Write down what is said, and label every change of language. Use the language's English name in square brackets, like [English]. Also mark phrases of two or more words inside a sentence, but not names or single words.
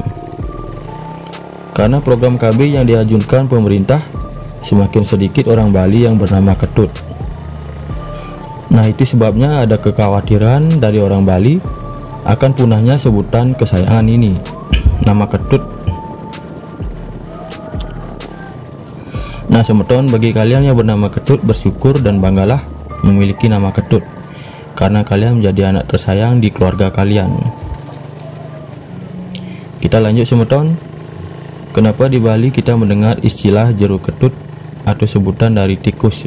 [Indonesian] Karena program KB yang diajukan pemerintah, semakin sedikit orang Bali yang bernama Ketut. Nah itu sebabnya ada kekhawatiran dari orang Bali akan punahnya sebutan kesayangan ini, nama Ketut. Nah semeton, bagi kalian yang bernama Ketut, bersyukur dan banggalah memiliki nama Ketut, karena kalian menjadi anak tersayang di keluarga kalian. Kita lanjut semeton. Kenapa di Bali kita mendengar istilah jeruk ketut atau sebutan dari tikus?